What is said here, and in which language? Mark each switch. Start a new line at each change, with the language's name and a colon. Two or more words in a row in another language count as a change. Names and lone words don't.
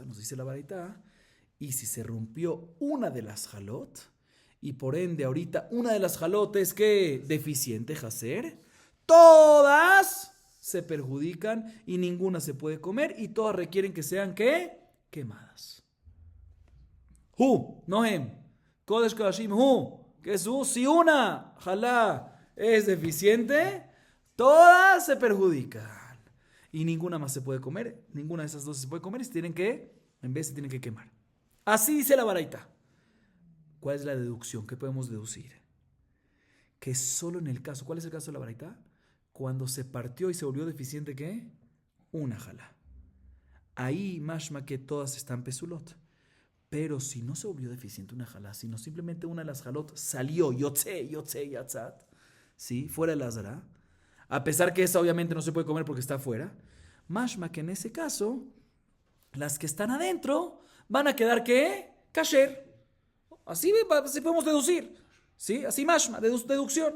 Spanish: Nos dice la baraita, y si se rompió una de las halot, y por ende ahorita una de las halot es que deficiente hacer, todas se perjudican y ninguna se puede comer y todas requieren que sean ¿qué? Quemadas. Hu, no hem.
Hebrew: קודש קדשים הוא.
Spanish: ¿Qué es hu? Si una jalá es deficiente, todas se perjudican. Y ninguna más se puede comer. Ninguna de esas dos se puede comer y se tienen que, en vez se tienen que quemar. Así dice la baraita. ¿Cuál es la deducción? ¿Qué podemos deducir? Que solo en el caso, ¿cuál es el caso de la baraita? Cuando se partió y se volvió deficiente, ¿qué? Una jalá. Ahí, mashma que todas están pesulot. Pero si no se volvió deficiente una jalá, sino simplemente una de las jalot salió,
Hebrew: יוצא יצאת,
Spanish: ¿sí? Fuera de la zara, a pesar que esa obviamente no se puede comer porque está afuera, mashma que en ese caso, las que están adentro van a quedar, ¿qué? Kasher. Así podemos deducir, ¿sí? Así mashma, deducción.